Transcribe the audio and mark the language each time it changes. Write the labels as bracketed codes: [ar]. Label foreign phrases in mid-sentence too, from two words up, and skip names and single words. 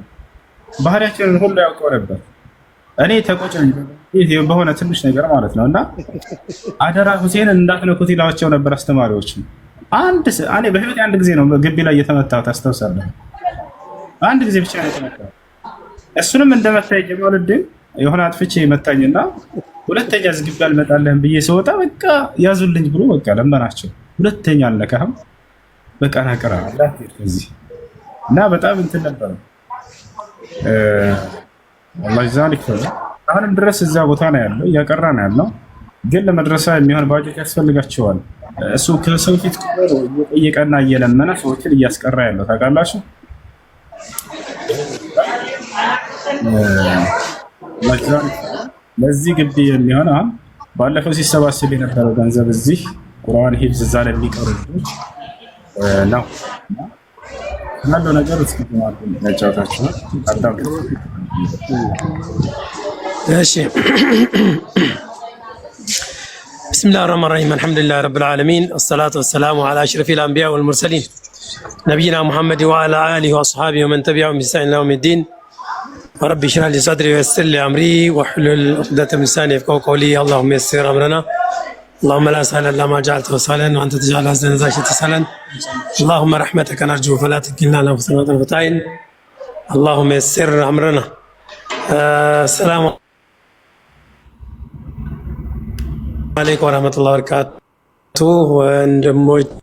[am] ማለት ነው። ባህሪያችንን ሁሉ ያውቀው ነበር። እኔ ተቆጨኝ ይሄ በሆነ ትንሽ ነገር ማለት ነው። እና አደራ ሁሴንን እንዳትነኩት ይላቸው ነበር አስተማሪዎች። እኔ በህይወቴ አንድ ጊዜ ነው ግቢ ላይ እየተመታሁት አስታውሳለሁ። አንድ ጊዜ ብቻ ነው የተመታሁት። እሱንም እንደመታኝ ጀማሉድን የሆነ አጥፍቼ መታኝና ሁለተኛ ዝግቢ አልመጣልህም ብዬ ስወጣ በቃ ያዙልኝ ብሎ በቃ ለመናቸው። ሁለተኛ አልነካህም በቃ ናቀራ እዚህ እና በጣም እንትን ነበር። [ar] والله ذلك [am] አሁንም ድረስ እዛ ቦታ ነው ያለው፣ እያቀራ ነው ያለው። ግን ለመድረሳ የሚሆን ባጀት ያስፈልጋቸዋል። እሱ ከሰው ፊት እየጠየቀና እየለመነ ሰዎችን እያስቀራ ያለው ታውቃላችሁ። ለዚህ ግቢ የሚሆን አሁን ባለፈው ሲሰባሰብ የነበረው ገንዘብ እዚህ ቁርአን ሂፍዝ እዛ ለሚቀሩ ልጆች ነው ያለው ነገር። እስኪ ያጫውታችሁ አዳም [ar] ماشي. بسم الله الرحمن الرحيم الحمد لله رب العالمين الصلاة والسلام على أشرف الأنبياء والمرسلين نبينا محمد وعلى آله وأصحابه ومن تبعهم بإحسان إلى يوم الدين رب اشرح لي صدري ويسر لي أمري واحلل عقدة من لساني يفقهوا قولي اللهم يسر أمرنا اللهم لا سهل إلا ما جعلته سهلا وأنت تجعل الحزن إذا شئت سهلا اللهم رحمتك نرجو فلا تكلنا أنفسنا طرفة عين اللهم يسر أمرنا السلام عليكم ورحمة الله وبركاته ወንድሞች